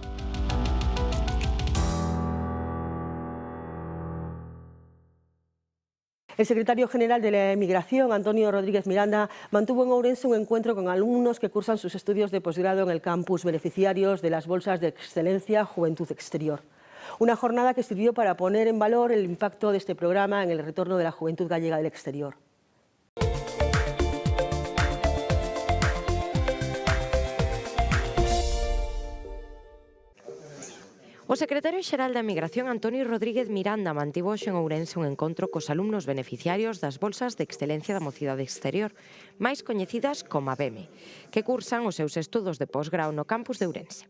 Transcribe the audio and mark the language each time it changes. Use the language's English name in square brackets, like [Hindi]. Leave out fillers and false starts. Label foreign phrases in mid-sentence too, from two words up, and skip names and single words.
[Spanish] El secretario general de la Emigración, Antonio Rodríguez Miranda, mantuvo en Ourense un encuentro con alumnos que cursan sus estudios de posgrado en el campus, beneficiarios de las bolsas de excelencia Juventud Exterior. Una jornada que sirvió para poner en valor el impacto de este programa en el retorno de la juventud gallega del exterior. [Galician] O secretario xeral da Emigración, Antonio Rodríguez Miranda, mantivo hoxe en Ourense un encontro cos alumnos beneficiarios das bolsas de excelencia da Mocidade Exterior, máis coñecidas como a BEME, que cursan os seus estudos de posgrao no campus de Ourense.